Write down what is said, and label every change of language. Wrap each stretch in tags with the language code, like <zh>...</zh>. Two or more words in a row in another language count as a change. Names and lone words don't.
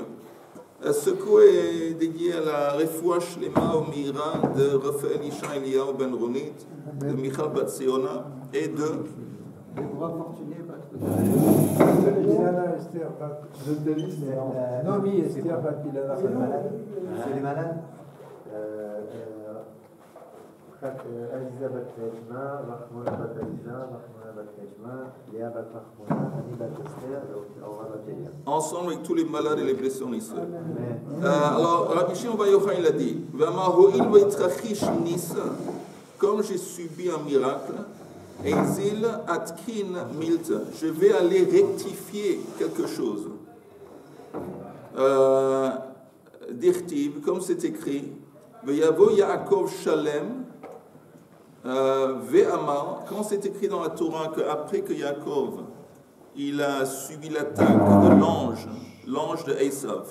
<fr>Ce cours est dédié à la</fr> <he>רפואה שלמה</he> <fr>au Mira de Raphaël Isha Eliyahu Ben Ronit, de Michal Bat Siona et de... Nomi Esther Bat Pilana. C'est les malades. Aliza Bat Kajma, Rachmona Bat Aliza, Rachmona Bat Kajma, Léa Bat Rachmona, Annie Bat Esther, et Aura Bat Elia. Ensemble avec tous les malades et les blessés en Israël. Alors, Rabbi Shimon ben Yochai il a dit,</fr> <arc>ואמר הואיל ואתרחיש ניסא,</arc> <fr>comme j'ai subi un miracle,</fr> <arc>איזיל אתקין מילתא,</arc> <fr>je vais aller rectifier quelque chose. Dirtiv, comme c'est écrit,</fr> <he>ויבא יעקב שלם, ויאמר,</he> <fr>quand c'est écrit dans la Torah qu'après que Yaakov il a subi l'attaque de l'ange de Esav.</fr>